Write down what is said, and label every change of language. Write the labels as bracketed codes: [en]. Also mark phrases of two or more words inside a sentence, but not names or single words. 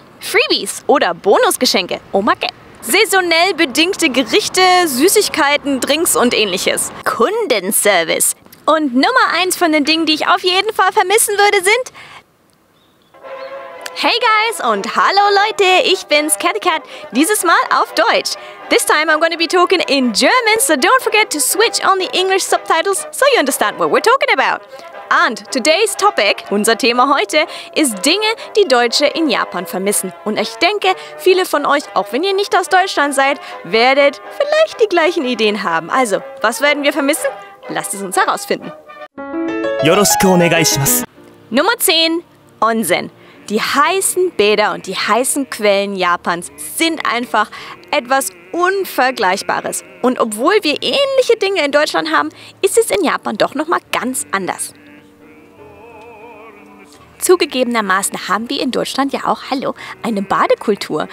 [de] Freebies oder Bonusgeschenke, Omake. Saisonell bedingte Gerichte, Süßigkeiten, Drinks und ähnliches. Kundenservice. Und Nummer 1 von den Dingen, die ich auf jeden Fall vermissen würde, sind... [en] Hey guys [de] und hallo Leute, ich bin's, Catty Cat, dieses Mal auf Deutsch. [en] This time I'm going to be talking in German, so don't forget to switch on the English subtitles so you understand what we're talking about. And today's topic, [de] unser Thema heute, ist Dinge, die Deutsche in Japan vermissen. Und ich denke, viele von euch, auch wenn ihr nicht aus Deutschland seid, werdet vielleicht die gleichen Ideen haben. Also, was werden wir vermissen? Lasst es uns herausfinden. [ja] よろしくお願いします. [de] Nummer 10. Onsen. Die heißen Bäder und die heißen Quellen Japans sind einfach etwas Unvergleichbares. Und obwohl wir ähnliche Dinge in Deutschland haben, ist es in Japan doch nochmal ganz anders. Zugegebenermaßen haben wir in Deutschland ja auch, eine Badekultur.